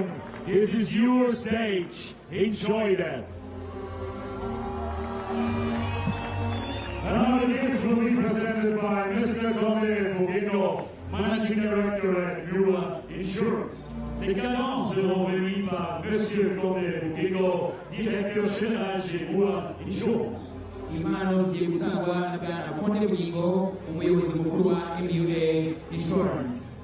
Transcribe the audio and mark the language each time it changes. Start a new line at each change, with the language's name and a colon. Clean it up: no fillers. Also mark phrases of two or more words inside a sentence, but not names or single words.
English: This is your stage. Enjoy that. Another gift will be presented by Mr. MUBAGABO, Managing Director at Yua Insurance.
French: Les cadences seront remises par Monsieur MUBAGABO, Directeur Général chez Yua Insurance.
Kinyarwanda: Impano zigiye gutangwa na Bwana Konde Bugingo, umuyobozi mukuru wa MUA Insurance.